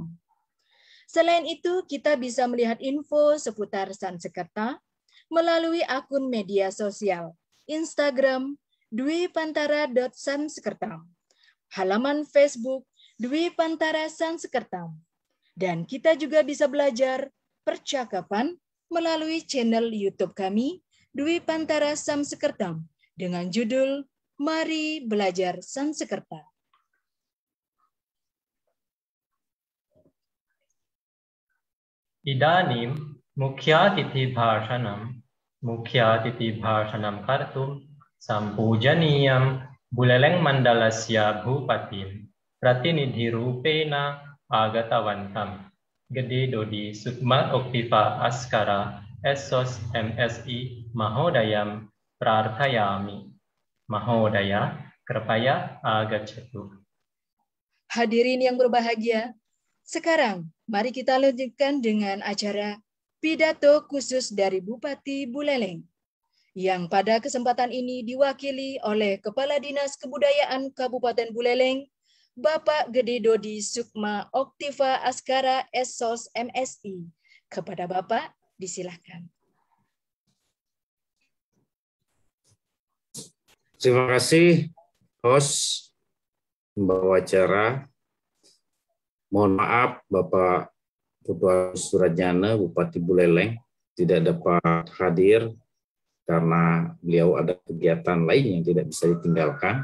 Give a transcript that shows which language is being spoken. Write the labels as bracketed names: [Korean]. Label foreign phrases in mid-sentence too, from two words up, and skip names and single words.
[Indonesian] Selain itu, kita bisa melihat info seputar Sansekerta melalui akun media sosial Instagram dwipantara.sansekertam, halaman Facebook Dwi Pantara Sansekertam, dan kita juga bisa belajar percakapan melalui channel YouTube kami Dwi Pantara Sansekertam dengan judul Mari Belajar Sansekerta. [Sanskrit] Idanim mukhyatithi bhashanam kartum sampujaniyam buleleng mandalasya bhupatim pratinidhi rupena agatavantam Gede Dodi Sukma Oktiva Askara Esos MSI Mahodayam Prarthayami Mahodaya Kripaya Agacchatu. [Indonesian] Hadirin yang berbahagia, sekarang mari kita lanjutkan dengan acara pidato khusus dari Bupati Buleleng yang pada kesempatan ini diwakili oleh Kepala Dinas Kebudayaan Kabupaten Buleleng, Bapak Gede Dodi Sukma Oktiva Askara Esos MSI. Kepada Bapak, disilahkan. Terima kasih, host membawa acara. Mohon maaf, Bapak Ketua Suratjana, Bupati Buleleng, tidak dapat hadir karena beliau ada kegiatan lain yang tidak bisa ditinggalkan.